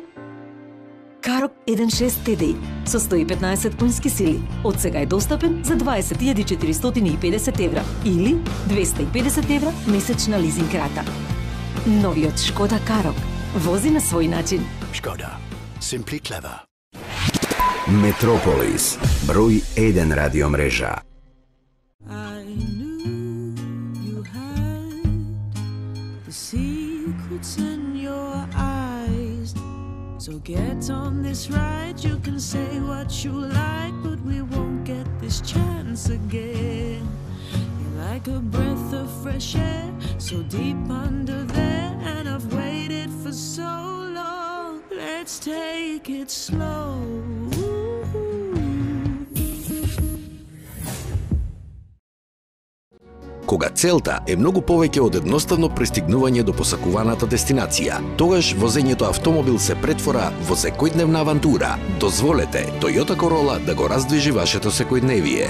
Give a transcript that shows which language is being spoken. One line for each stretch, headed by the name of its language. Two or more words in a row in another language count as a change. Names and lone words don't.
Macedonian: Карок 1.6 TDI со 115 конски сили. Од сега е достапен за 20.450 евра или 250 евра месечна лизинг рата. Новиот Шкода Карок вози на свој начин. Шкода.
English: Simply clever.
Macedonian: Метрополис, број 1 радио мрежа.
English: So get on this ride, you can say what you like, but we won't get this chance again. You're like a breath of fresh air, so deep under there, and I've waited for so long. Let's take it slow.
Macedonian: Кога целта е многу повеќе од едноставно пристигнување до посакуваната дестинација, тогаш возењето автомобил се претвора во секојдневна авантура. Дозволете Toyota Corolla да го раздвижи вашето секојдневие.